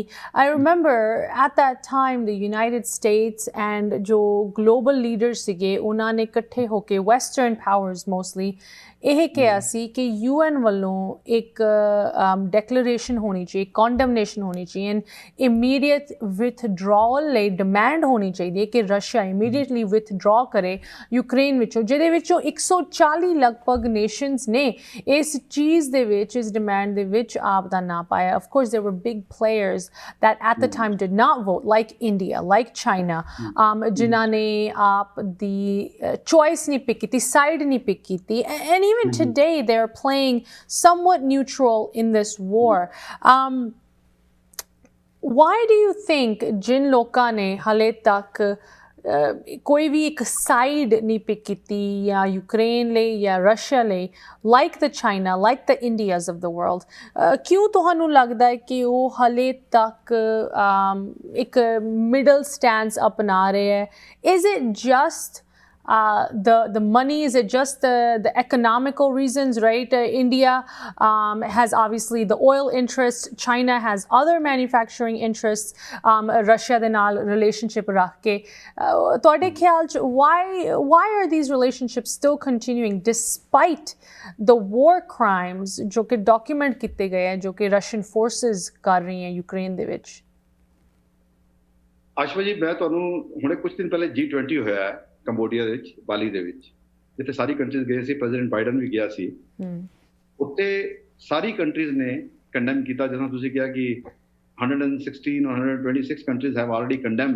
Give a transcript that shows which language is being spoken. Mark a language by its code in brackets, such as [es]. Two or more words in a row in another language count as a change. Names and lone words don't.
[en] I remember at that time the United States and [pa] ਜੋ [en] global leaders [pa] ਸੀਗੇ, ਉਹਨਾਂ ਨੇ ਇਕੱਠੇ ਹੋ ਕੇ, [en] western powers mostly, [pa] ਇਹ ਕਿਹਾ ਸੀ ਕਿ UN ਵੱਲੋਂ ਇੱਕ ਡੈਕਲੇਰੇਸ਼ਨ ਹੋਣੀ ਚਾਹੀਏ, condemnation ਹੋਣੀ ਚਾਹੀਏ, [en] and immediate withdrawal [pa] ਲਈ ਡਿਮਾਂਡ ਹੋਣੀ ਚਾਹੀਦੀ ਹੈ ਕਿ ਰਸ਼ੀਆ [en] immediately withdraw [pa] ਕਰੇ ਯੂਕਰੇਨ ਵਿੱਚੋਂ, ਜਿਹਦੇ ਵਿੱਚੋਂ 140 ਲਗਭਗ ਨੇਸ਼ਨਸ ਨੇ ਇਸ ਚੀਜ਼ ਦੇ ਵਿੱਚ, ਇਸ ਡਿਮਾਂਡ ਦੇ ਵਿੱਚ ਆਪ ਦਾ ਨਾਂ ਪਾਇਆ। [en] Of course there were big players that at the time did not vote, like India, like China, [pa] ਜਿਨ੍ਹਾਂ ਨੇ ਆਪ ਦੀ ਚੋਇਸ ਨਹੀਂ ਪਿਕ ਕੀਤੀ, ਸਾਈਡ ਨਹੀਂ ਪਿਕ ਕੀਤੀ, [en] and even today they're playing somewhat neutral in this war. Why do you think [pa] ਜਿਨ੍ਹਾਂ ਲੋਕਾਂ ਨੇ ਹਾਲੇ ਤੱਕ ਕੋਈ ਭੀ ਇੱਕ ਸਾਈਡ ਨਹੀਂ ਪਿਕ ਕੀ ਯਾ ਯੂਕਰੇਨ ਲੇ ਯਾ ਰਸ਼ੀਆ ਲੇ, [en] like the China, like the Indias of the world, [pa] ਕਿਉਂ ਤੁਹਾਨੂੰ ਲੱਗਦਾ ਹੈ ਕਿ ਵੋ ਹਾਲੇ ਤੱਕ ਇੱਕ [en] middle stand [pa] ਅਪਣਾ ਰਹੇ ਹੈਂ? [en] Is it just the money? Is it just the economical reasons, right? India has obviously the oil interest, China has other manufacturing interests, [pa] ਰਸ਼ੀਆ ਦੇ ਨਾਲ ਰਿਲੇਸ਼ਨਸ਼ਿਪ ਰੱਖ ਕੇ ਤੁਹਾਡੇ ਖ਼ਿਆਲ 'ਚ [en] why are these relationships still continuing despite the war crimes [pa] ਜੋ ਕਿ ਡਾਕੂਮੈਂਟ ਕੀਤੇ ਗਏ ਹੈਂ, ਜੋ ਕਿ [en] Russian forces [pa] ਕਰ ਰਹੀ ਹੈਂ ਯੂਕਰੇਨ ਦੇ ਵਿੱਚ? ਆਸ਼ਮਾ ਜੀ, ਮੈਂ ਤੁਹਾਨੂੰ ਹੁਣੇ ਕੁਝ ਦਿਨ ਪਹਿਲੇ G20 ਹੋਇਆ ਹੈ ਕੰਬੋਡੀਆ ਦੇ ਵਿੱਚ, ਬਾਲੀ ਦੇ ਵਿੱਚ, ਜਿੱਥੇ ਸਾਰੀ ਕੰਟਰੀਜ਼ ਗਏ ਸੀ, ਪ੍ਰੈਜ਼ੀਡੈਂਟ ਬਾਈਡਨ ਵੀ ਗਿਆ ਸੀ। ਉੱਥੇ ਸਾਰੀ ਕੰਟਰੀਜ਼ ਨੇ ਕੰਡੈਮ ਕੀਤਾ, ਜਦੋਂ ਤੁਸੀਂ ਕਿਹਾ ਕਿ 116 or 126 [en] countries have already condemn.